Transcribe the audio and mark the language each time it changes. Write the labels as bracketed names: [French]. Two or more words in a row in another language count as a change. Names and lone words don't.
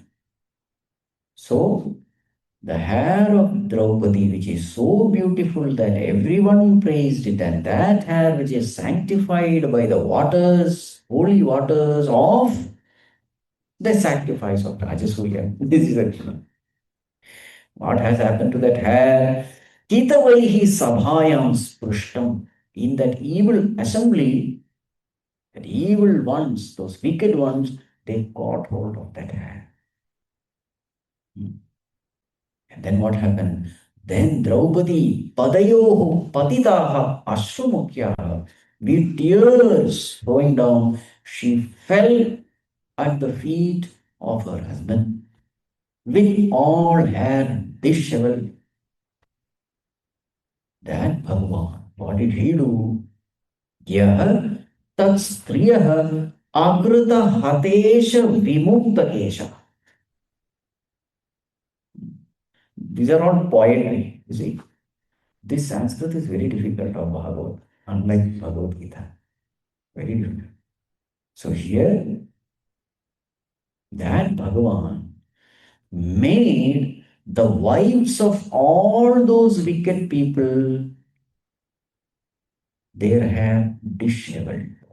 [English] So the hair of Draupadi, which is so beautiful that everyone praised it, and that hair which is sanctified by the waters, holy waters of the sacrifice of Rajasuya. This is actually what has happened to that hair. [Sanskrit] कितवैः सभायां स्पृष्टम्. [English] In that evil assembly, that evil ones, those wicked ones, they got hold of that hair. And then what happened? Then Draupadi, [Sanskrit] पादयोः, पतिताः, अश्रुमुख्याः, [English] with tears flowing down, she fell at the feet of her husband with all hair disheveled. Then Bhagavan, what did he do? [Sanskrit] यः तत् स्त्रियः अकृत हतेश विमुक्त केशाः. [English] These are all poetry, you see. This Sanskrit is very difficult of Bhagavad, unlike Bhagavad Gita. Very difficult. So here, that Bhagavan made the wives of all those wicked people, their hair disheveled.